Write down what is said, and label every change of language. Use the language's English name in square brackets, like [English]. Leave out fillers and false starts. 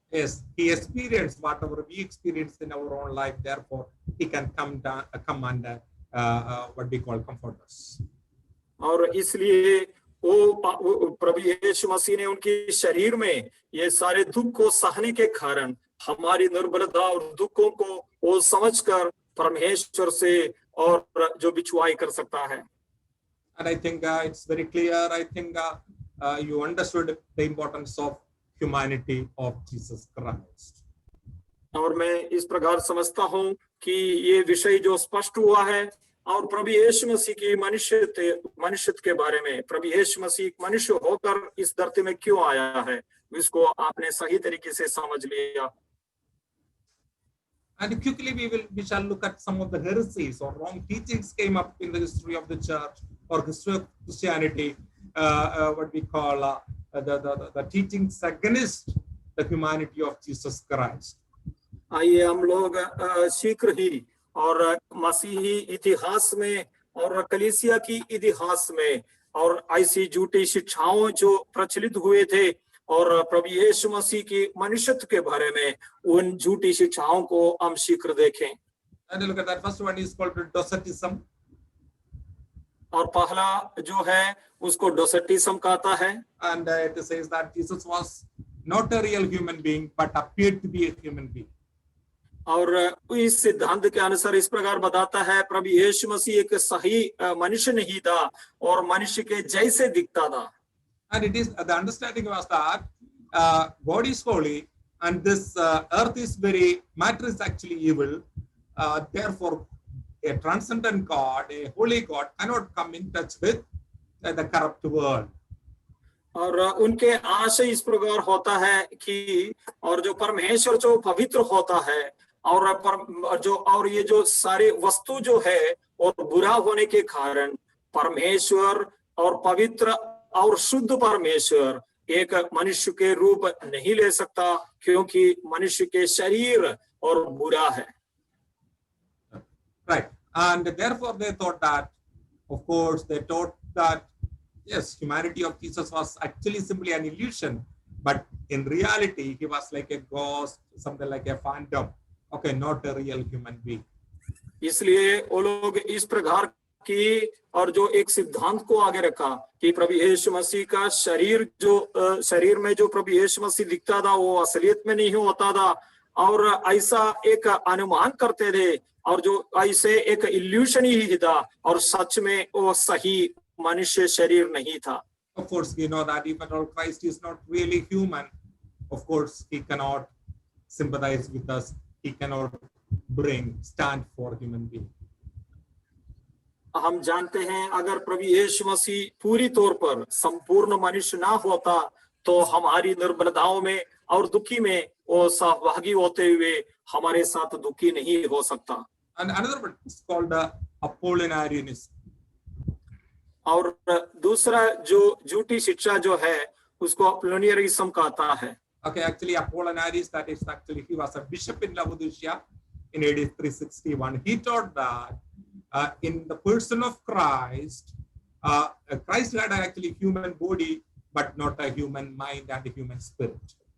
[English] Yes, he experienced whatever we experience in our own life. Therefore, he can come and what we call comfort us. [Hindi] और इसलिए वो प्रभु यीशु मसीह ने उनके शरीर में ये सारे दुख को सहने के कारण हमारी निर्बलता और दुखों को वो समझकर परमेश्वर से और जो बिछुआई कर सकता है। [English] And I think it's very clear. I think you understood the importance of humanity of Jesus Christ. [Hindi] और मैं इस प्रकार समझता हूँ कि ये विषय जो स्पष्ट हुआ है और प्रभु यीशु मसीह की मनुष्यत्व के बारे में, प्रभु यीशु मसीह मनुष्य होकर इस धरती में क्यों आया है, इसको आपने सही तरीके से समझ लिया। [English] And quickly we shall look at some of the heresies or wrong teachings came up in the history of the church or history of Christianity. What we call the teachings against the humanity of Jesus Christ. [Hindi] आइए हम लोग शीघ्र ही और मसीही इतिहास में और कलीसिया की इतिहास में और ऐसी झूठी शिक्षाओं जो प्रचलित हुए थे और प्रभु यीशु मसीह की मनुष्यत्व के बारे में उन झूठी शिक्षाओं को हम शीघ्र देखें। [English] And look at that. First one is called Docetism. [Hindi] और पहला जो है उसको डोसेटिज्म कहता है। [English] And it says that Jesus was not a real human being but appeared to be a human being. [Hindi] और इस सिद्धांत के अनुसार इस प्रकार बताता है प्रभु यीशु मसीह एक सही मनुष्य नहीं था और मनुष्य के जैसे दिखता था। [English] And it is the understanding was that God is holy and this earth is matter is actually evil. Therefore, a transcendent God, a holy God, cannot come in touch with the corrupt world. [Hindi] और उनके आशय इस प्रकार होता है कि और जो परमेश्वर जो पवित्र होता है और ये जो सारे वस्तु जो है और बुरा होने के कारण परमेश्वर और पवित्र और शुद्ध परमेश्वर एक मनुष्य के रूप नहीं ले सकता क्योंकि मनुष्य के शरीर और बुरा है। [English] Right. And therefore they thought that, of course, they taught that yes, humanity of Jesus was actually simply an illusion, but in reality he was like a ghost, something like a phantom. Okay, not a real human being. [Hindi] इसलिए वो लोग इस प्रकार की और जो एक सिद्धांत को आगे रखा कि प्रभु यीशु मसीह का शरीर में जो प्रभु यीशु मसीह दिखता था वो असलियत में नहीं होता था और ऐसा एक अनुमान करते थे और जो ऐसे एक इल्यूशन ही था और सच में वो सही मनुष्य शरीर नहीं था। [English] Of course, we know that even though Christ is not really human, of course, he cannot sympathize with us. He cannot stand for human being. [Hindi] हम जानते हैं अगर प्रभु यीशु मसीह पूरी तौर पर संपूर्ण मनुष्य ना होता तो हमारी निर्बलताओं में और दुखी में वो सहभागी होते हुए हमारे साथ दुखी नहीं हो सकता। [English] And another one is called the Apollinarianism. [Hindi] और दूसरा जो झूठी शिक्षा जो है उसको अपोलिनेरिज्म कहता है। [English] Okay, actually Apollinaris, that is actually he was a bishop in Laodicea in AD 361. He taught that in the person of Christ, Christ had actually human body but not a human mind and a human spirit.